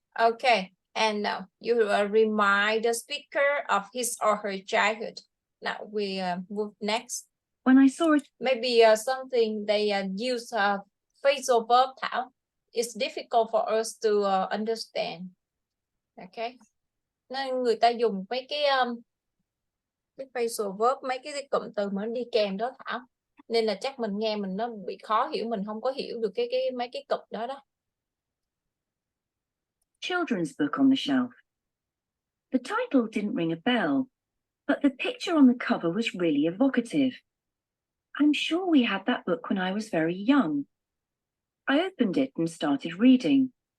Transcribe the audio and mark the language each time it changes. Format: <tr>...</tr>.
<en>okay, and now you remind the speaker of his or her childhood. Now we move next. When I saw it, Maybe something they use phrasal verb, Thao. It's difficult for us to understand. Okay.</en> <vi>Nên người ta dùng mấy cái phrasal verb, mấy cái cụm từ mà nó đi kèm đó Thảo. Nên là chắc mình nghe mình nó bị khó hiểu, mình không có hiểu được mấy cái cụm đó đó.</vi> <en>children's book on the shelf. The title didn't ring a bell, but the picture on the cover was really evocative. I'm sure we had that book when I was very young. I opened it and started reading.</en>